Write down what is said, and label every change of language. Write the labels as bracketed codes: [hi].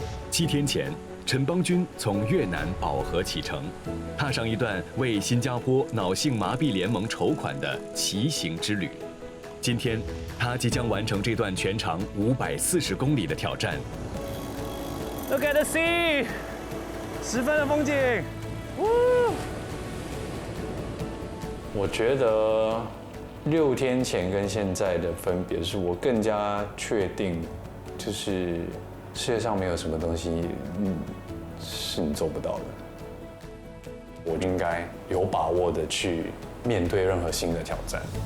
[zh] 7天前，陈邦军从越南保和启程，踏上一段为新加坡脑性麻痹联盟筹款的骑行之旅。今天，他即将完成这段全长540公里的挑战。 [en] Look at the sea， [zh] 10分的风景。我觉得6天前跟现在的分别是我更加确定，就是世界上没有什么东西，是你做不到的。我应该有把握的去面对任何新的挑战。